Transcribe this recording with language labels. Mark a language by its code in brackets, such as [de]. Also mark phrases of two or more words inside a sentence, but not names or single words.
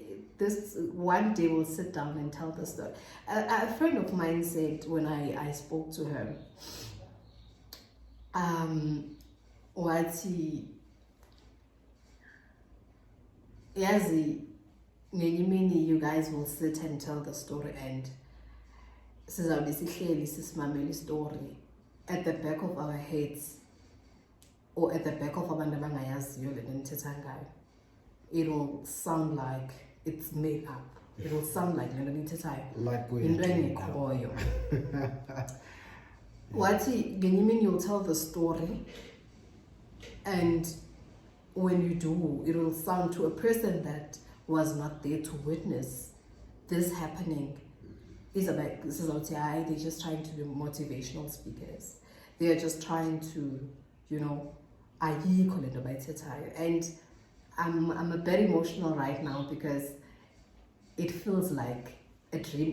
[en] This one day we'll sit down and tell the story. A friend of mine said when I spoke to her, Yazi, many you guys will sit and tell the story and sizawube story at the back of our heads or at the back of [xh] abantu abangayaziyo le nto nithetha ngayo. [en] It will sound like it's made up. It will sound like [xh] le nto nithethayo into engekhoyo. Wathi ngenye imini [en] you'll tell the story and when you do, it will sound to a person that was not there to witness this happening. They're just trying to be motivational speakers. They are just trying to, and I'm a bit emotional right now because it feels like a dream.